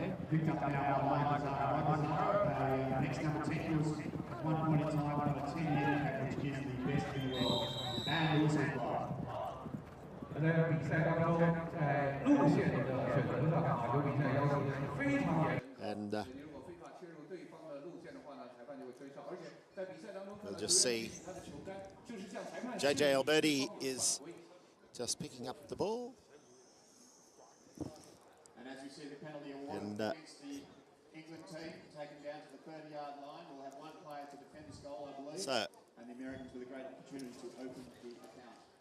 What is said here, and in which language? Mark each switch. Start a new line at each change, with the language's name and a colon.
English: Picked up now by Mazzaro. Next number 10 was at one point in time one of the 10 handicap, which is the best in the world. And also fly.
Chinese: 在比赛当中，在路线的选择上，法球比赛要求是非常严。 And如果非法切入对方的路线的话呢，裁判就会吹哨。而且在比赛当中，
English: we'll just see JJ Alberti is just picking up the ball. And as you see the penalty award against the England team, taken down to the 30-yard line. We'll have one player to defend this goal, I believe. And the Americans with a great opportunity to open the account.